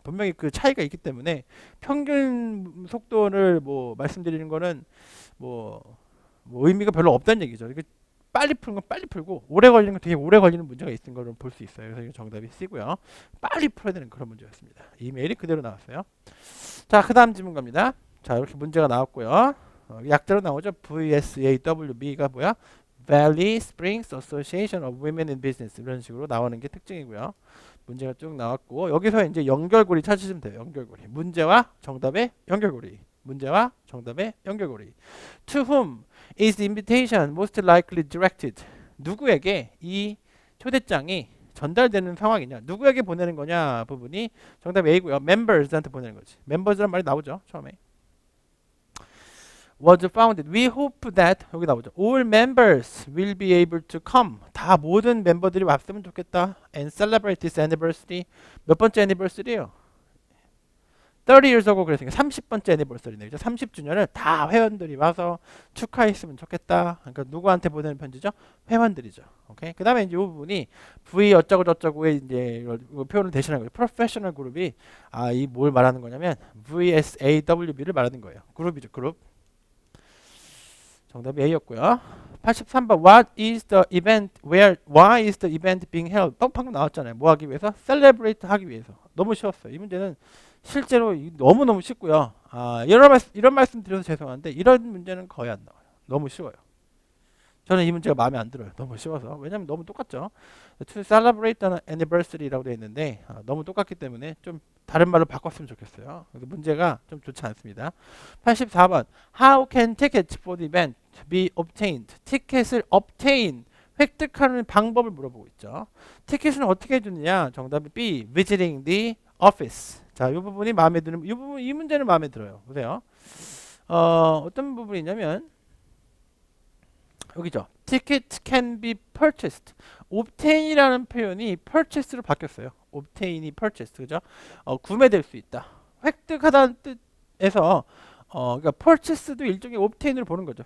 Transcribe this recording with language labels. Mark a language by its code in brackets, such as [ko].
[ko] 분명히 그 차이가 있기 때문에 평균 속도를 뭐 말씀드리는 거는 뭐 의미가 별로 없다는 얘기죠. 이게 빨리 푸는 건 빨리 풀고 오래 걸리는 건 되게 오래 걸리는 문제가 있는 걸 볼 수 있어요. 그래서 이거 정답이 C고요. 빨리 풀어야 되는 그런 문제였습니다. 이메일이 그대로 나왔어요. 자, 그 다음 질문 갑니다. 자, 이렇게 문제가 나왔고요. 약자로 나오죠. VSAWB가 뭐야? Valley Springs Association of Women in Business 이런 식으로 나오는 게 특징이고요. 문제가 쭉 나왔고 여기서 이제 연결고리 찾으시면 돼요. 연결고리. 문제와 정답의 연결고리. 문제와 정답의 연결고리. [en] To whom is the invitation most likely directed? [ko] 누구에게 이 초대장이 전달되는 상황이냐? 누구에게 보내는 거냐? 부분이 정답 A고요. members한테 보내는 거지. members란 말이 나오죠. 처음에. [en] was founded. We hope that [ko] 여기 나오죠. [en] All members will be able to come. [ko] 다 모든 멤버들이 왔으면 좋겠다. [en] And celebrate this anniversary. [ko] 몇 번째 anniversary예요? [en] 30 years ago [ko] 그랬으니까 30번째 anniversary네요. 30주년을 다 회원들이 와서 축하했으면 좋겠다. 그러니까 누구한테 보내는 편지죠? 회원들이죠. 오케이. 그다음에 이제 이 부분이 V 어쩌고 저쩌고의 이제 표현을 대신하는 거죠. 프로페셔널 그룹이 이 뭘 말하는 거냐면 VSAWB를 말하는 거예요. 그룹이죠. 그룹. 정답이 A였고요. [en] 83번 What is the event? Why is the event being held? [ko] 방금 나왔잖아요. 뭐 하기 위해서? Celebrate 하기 위해서. 너무 쉬웠어요. 이 문제는 실제로 너무너무 쉽고요. 이런 말씀 드려서 죄송한데 이런 문제는 거의 안 나와요. 너무 쉬워요. 저는 이 문제가 마음에 안 들어요. 너무 쉬워서. 왜냐면 너무 똑같죠. [en] To celebrate an anniversary [ko] 라고 되어 있는데 너무 똑같기 때문에 좀 다른 말로 바꿨으면 좋겠어요. 그래서 문제가 좀 좋지 않습니다. [en] 84번 How can tickets for the event be obtained? [ko] 티켓을 obtain, 획득하는 방법을 물어보고 있죠. 티켓은 어떻게 해주느냐? 정답이 B. [en] Visiting the office. [ko] 자, 이 부분이 마음에 드는 이 문제는 마음에 들어요. 보세요. 어떤 부분이냐면 여기죠. [en] Ticket can be purchased. [ko] obtain이라는 표현이 purchase로 바뀌었어요. obtain이 purchased, 그죠? 구매될 수 있다. 획득하다는 뜻에서 그러니까 purchase도 일종의 obtain으로 보는 거죠.